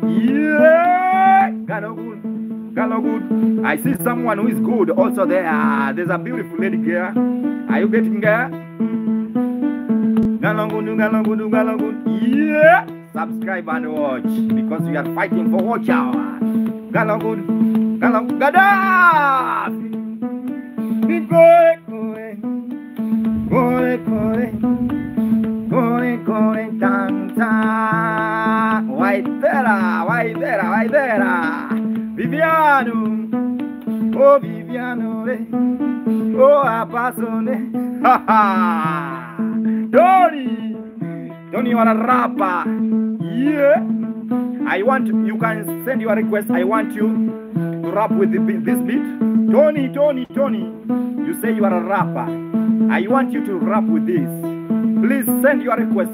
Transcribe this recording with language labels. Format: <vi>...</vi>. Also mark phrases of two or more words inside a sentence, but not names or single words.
<en>Yeah. Galagood. I see someone who is good also there. There's a beautiful lady here. Are you getting there? Galagood. Yeah. Subscribe and watch, because we are fighting for watch hour. Galagood. Gaddafi. Kore, tanta. Why there? Viviano. Oh, Viviano. Oh, Apasone. Ha ha. Tony, you are a rapper. Yeah. You can send your request. I want you to rap with this beat. Tony. You say you are a rapper. I want you to rap with this. Please send your request.</en>